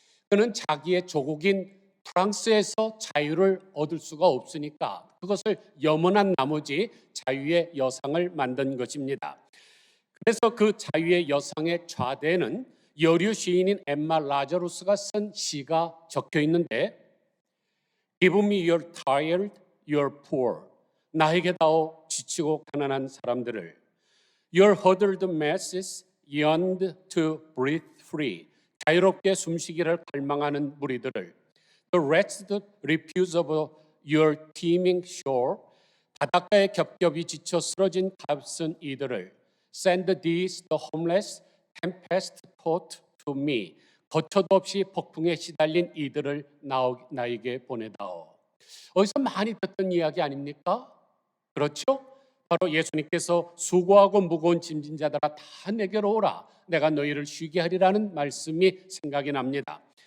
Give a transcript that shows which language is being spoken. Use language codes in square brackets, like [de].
[ko] 그는 자기의 조국인 프랑스에서 자유를 얻을 수가 없으니까 그것을 염원한 나머지 자유의 여상을 만든 것입니다. 그래서 그 자유의 여상의 좌대에는 여류 시인인 엠마 라자루스가 쓴 시가 적혀 있는데 Give me your tired, your poor. 나에게 다오 지치고 가난한 사람들을. [en] Your huddled masses yearned to breathe free. [ko] 자유롭게 숨쉬기를 갈망하는 무리들을. [en] The wretched refuse of your teeming shore. [ko] 바닷가에 겹겹이 지쳐 쓰러진 값은 이들을. [en] Send these the homeless tempest tossed to me. [ko] 거처도 없이 폭풍에 시달린 이들을 나에게 보내다오. 어디서 많이 듣던 이야기 아닙니까? 그렇죠? 바로 예수님께서 수고하고 무거운 짐진 자들아 다 내게로 오라. 내가 너희를 쉬게 하리라는 말씀이 생각이 납니다.